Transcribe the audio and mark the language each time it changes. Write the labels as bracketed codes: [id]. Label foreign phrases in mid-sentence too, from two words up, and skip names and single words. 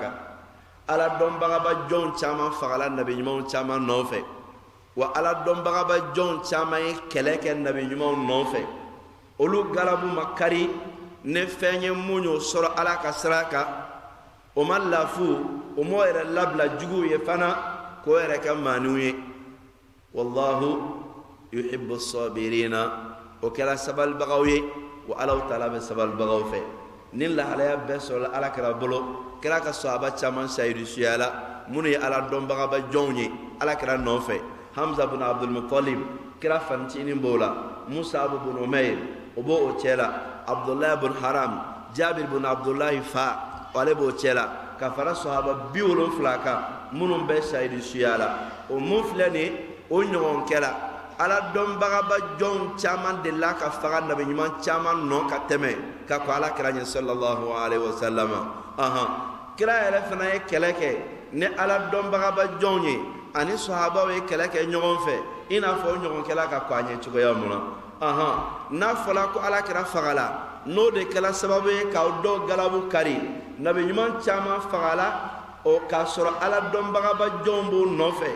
[bm] kan ala dɔnbagaba jɔn caman fagala nabi ɲumanw caman nɔfɛ wa ala dɔnbagaba jɔn caman ye kɛlɛ kɛ nabi ɲumanw nɔfɛ olu galabu ma kari ni fɛn ye mun y'o sɔrɔ ala ka sira kan o ma lafu o m'o yɛrɛ labila jugu ye fana k'o yɛrɛ kɛ maaniw ye [ar] والله يحب الصابرين [bm] o kɛra sabalibagaw ye wa alaw taala bɛ sabalibagaw fɛ ni lahalaya bɛɛ sɔrɔla ala kɛra bolo kɛra ka sahaba caman sayidu suya la minnu ye ala dɔnbagaba jɔnw ye ala kɛra nɔfɛ hamza bin abdulmutalib kɛra fantinin b'o la musa bin umayr o b'o o cɛ la abdullahi bin haram jabir bin abdullahi fa ale b'o cɛ la ka fara sahaba 70 kan minnu bɛ sayidu suya la o mun filɛ nin o ɲɔgɔn kɛra ala dɔnbagaba jɔn caman delila ka faga nabi ɲuman caman nɔ ka tɛmɛ ka ko ala kira ɲɛ [ar] صلى الله عليه وسلم [bm] kira yɛrɛ fana ye kɛlɛ kɛ ni ala dɔnbagaba jɔn ye ani sahabaw ye kɛlɛ kɛ ɲɔgɔn fɛ i n'a fɔ o ɲɔgɔn kɛla ka ko a ɲɛ cogoya mun na n'a fɔla ko alakira fagala n'o de kɛla sababu ye k'aw dɔw galabu kari nabi ɲuman caman fagala o k'a sɔrɔ ala dɔnbagaba jɔnw b'o nɔfɛ